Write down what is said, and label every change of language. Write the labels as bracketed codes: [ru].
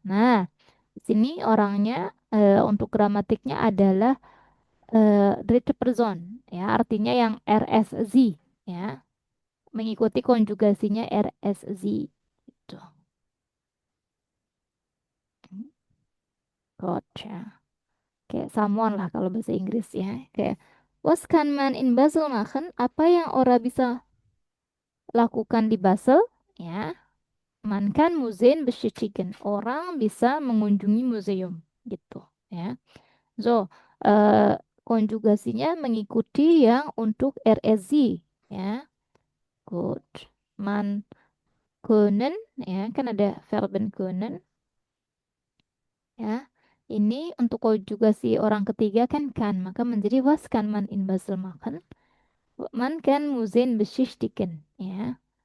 [id] Nah, di sini orangnya untuk gramatiknya adalah dritte Person ya, artinya yang RSZ ya, mengikuti konjugasinya RSZ gitu. Gotcha. Kayak someone lah kalau bahasa Inggris ya. Kayak [de] was kann man in Basel machen? [id] Apa yang orang bisa lakukan di Basel? [de] Ya, man kann Museen bestätigen. [id] Orang bisa mengunjungi museum gitu ya. So, konjugasinya mengikuti yang untuk RSZ ya. [en] Good. [id] Man können ya, kan ada verben können ya. Ini untuk konjugasi orang ketiga kan, maka menjadi [de] was kann man in Basel machen? Man kann Museen besichtigen ya.